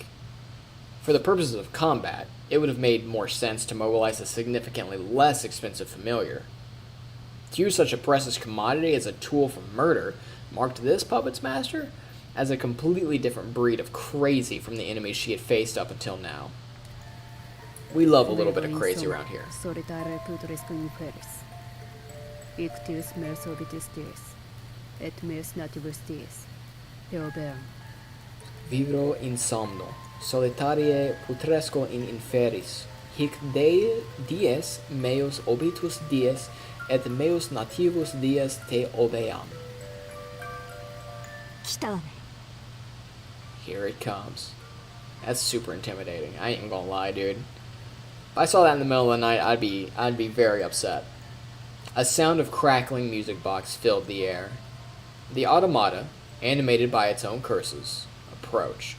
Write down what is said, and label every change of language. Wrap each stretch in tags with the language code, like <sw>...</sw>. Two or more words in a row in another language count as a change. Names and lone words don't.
<en>For the purposes of combat, it would have made more sense to mobilize a significantly less expensive familiar. To use such a precious commodity as a tool for murder marked this puppet's master as a completely different breed of crazy from the enemies she had faced up until now. We love a little bit of crazy around here.</en> <la>Solitare putoresque inferis. Ictius mers orbitis dies, et mers nativus dies. Peobeam. Vivro in somno, solitarie putresco in inferis, hic Dei dies meus obitus dies, et meus nativus dies te obeam.</la> <ja>来たわね。</ja> <en>Here it comes. That's super intimidating. I ain't gonna lie, dude. If I saw that in the middle of the night, I'd be very upset. A sound of crackling music box filled the air. The automata, animated by its own curses, approached.</en>